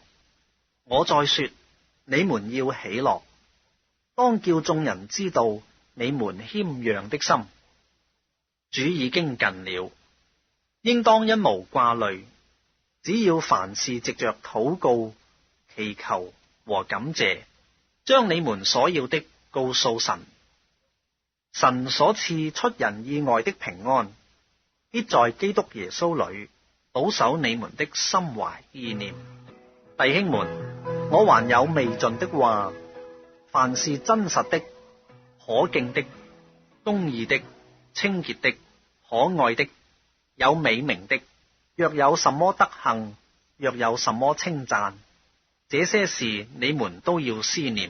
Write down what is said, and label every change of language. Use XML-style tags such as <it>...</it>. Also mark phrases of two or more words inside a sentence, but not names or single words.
<zh>我再說，你們要喜樂，當叫眾人知道你們謙讓的心。主已經近了，應當因無掛慮，只要凡事藉着禱告、祈求和感謝，將你們所要的告訴神。神所賜出人意外的平安，必在基督耶穌裏保守你們的心懷意念。弟兄們，我還有未盡的話，凡是真實的、可敬的、公義的、清潔的、可愛的、有美名的，若有什麼德行，若有什麼稱讚， 這些事你們都要思念。</zh>